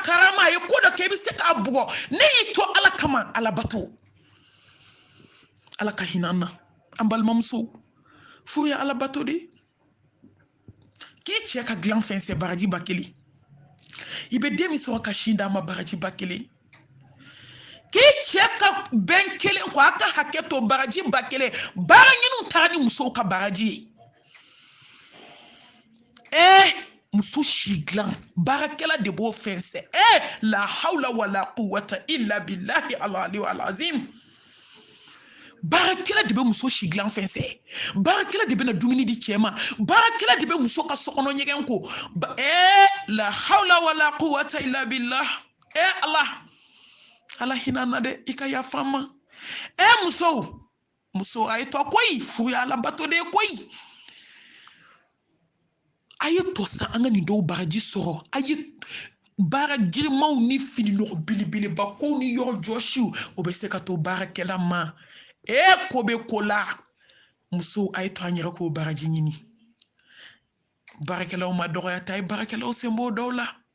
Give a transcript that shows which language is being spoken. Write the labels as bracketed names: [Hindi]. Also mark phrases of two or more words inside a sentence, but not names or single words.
[Bambara] karama a ye ko dɔ kɛ i bɛ se k'a bugɔ ne y'i to ala kama alabato ala ka hinɛ an na an balimamusow furu ye alabato de k'i cɛ ka dilan fɛn fɛn baraji 1000 i bɛ den min sɔrɔ ka sin d'a ma baraji 1000 k'i cɛ ka bɛn 1 ko a ka hakɛ to baraji 1000 baara ɲiniw taara ni musow ka baraji ye muso si dilan baarakɛla de b'o fɛn sɛ [Arabic] لا حول ولا قوة إلا بالله العلي العظيم [Bambara] baarakɛla de bɛ muso si dilan fɛn sɛ baarakɛla de bɛ na dumuni di cɛ ma baarakɛla de bɛ muso ka sokɔnɔ ɲɛgɛn ko [Arabic] لا حول ولا قوة إلا بالله [Bambara] ala hinɛ na dɛ i ka yafa n ma muso a ye tɔ koyi furu ye alabato de ye koyi a ye tɔ san an ka nin dɔw baraji sɔrɔ a ye baara girimanw ni fini nɔgɔ belebeleba kow ni yɔrɔ jɔsiw o bɛ se ka to baarakɛla ma ko bɛ ko la muso a ye to an yɛrɛ k'o baraji ɲini baarakɛlaw ma dɔgɔya ta ye baarakɛlaw sen b'o dɔw la